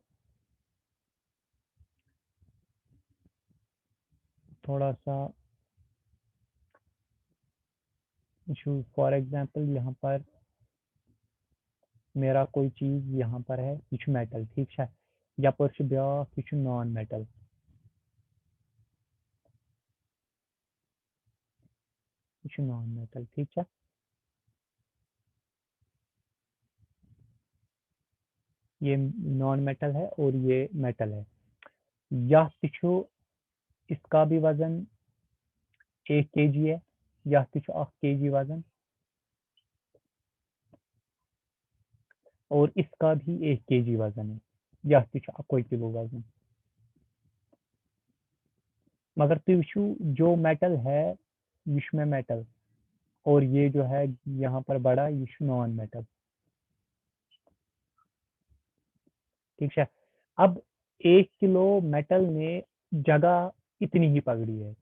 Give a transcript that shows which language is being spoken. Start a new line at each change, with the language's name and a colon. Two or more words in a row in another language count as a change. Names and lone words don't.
Urdu: تھوڑا سا
English: for example
Urdu: یہاں پر میرا کوئی چیز یہاں پر ہے یہ میٹل ٹھیک ہے
Kashmiri: یپر بیاکھ
Urdu: یہ
English: non metal
Urdu: یہ
English: non metal
Urdu: ٹھیک ہے یہ
English: non metal
Urdu: ہے اور یہ میٹل ہے اس کا بھی وزن 1 kg ہے یا 1 kg وزن اور اس کا بھی 1 kg وزن ہے یا 1 کلو وزن مگر
Kashmiri: تُہۍ وٕچھو
Urdu: جو میٹل ہے یہ میں میٹل اور یہ جو ہے یہاں پر بڑا یہ
English: non metal
Urdu: ٹھیک ہے اب 1 کلو میٹل نے جگہ اتنی ہی پکڑی ہے